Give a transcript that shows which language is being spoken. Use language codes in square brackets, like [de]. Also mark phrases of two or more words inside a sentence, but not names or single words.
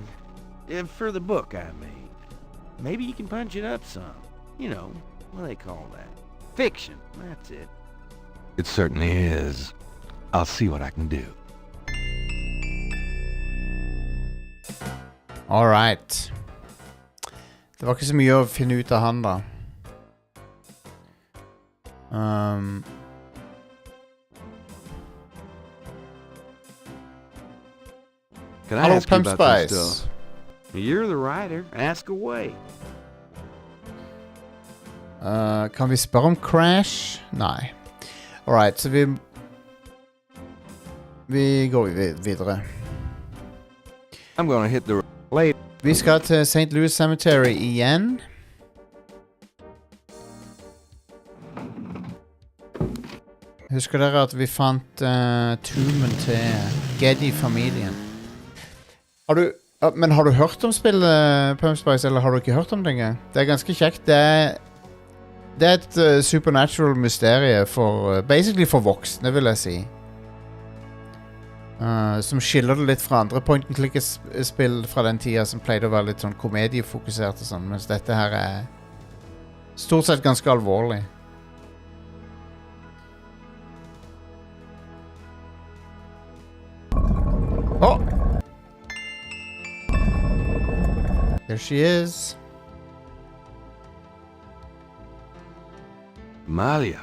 [en] For the book I made. Maybe you can punch it up some. You know, what do they call that? Fiction. That's it. It certainly is. I'll see what I can do. Alright. [no] Det var ikke så mye å finne ut av han da. [en] Can I Hello, ask you Pump about some Spice. stuff? You're the writer. Ask away. [no] Kan vi spørre om Crash? Nei. Alright, så vi går videre. [en] I'm gonna hit the late. [no] Vi skal til St. Louis Cemetery igjen. Husker dere at vi fant tomben til Geddy-familien? Men har du hørt om spillet Pump Spice, eller har du ikke hørt om det engang? Det er ganske kjekt. Det er et supernatural mysterie for, basically for voksne, vil jeg si. Som skiller det litt fra andre [en] point-and-click- [no] spill fra den tida som pleide å være litt sånn komediefokusert og sånn, mens dette her er stort sett ganske alvorlig. [en] Oh! There she is. Malia.